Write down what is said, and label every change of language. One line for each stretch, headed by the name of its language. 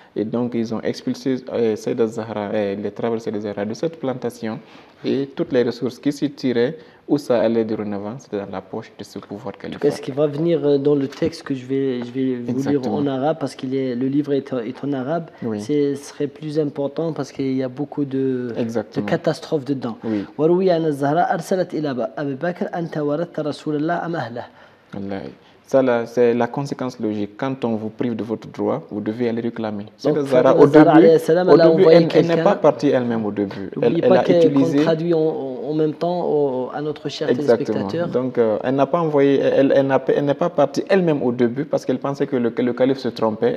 French: Et donc ils ont expulsé Sayyid Zahra, les travailleurs de Sayyid Zahra de cette plantation, et toutes les ressources qui s'y tiraient, où ça allait dorénavant, c'était dans la poche de ce pouvoir califal. Qu'est-ce qui va venir dans le texte que je vais vous lire en arabe, parce que le livre est en arabe, ce serait plus important parce qu'il y a beaucoup de catastrophes dedans.
Arabic: وروي أن الزهراء أرسلت إلى أبي بكر أنت وردت رسول الله أم أهله.
French: Ça, c'est la conséquence logique. Quand on vous prive de votre droit, vous devez aller réclamer. Donc, Zahra, au début, elle n'est pas partie elle-même au début. Elle a utilisé. On traduit en même temps à notre cher téléspectateur. Donc, elle n'a pas envoyé, elle n'est pas partie elle-même au début parce qu'elle pensait que le calife se trompait.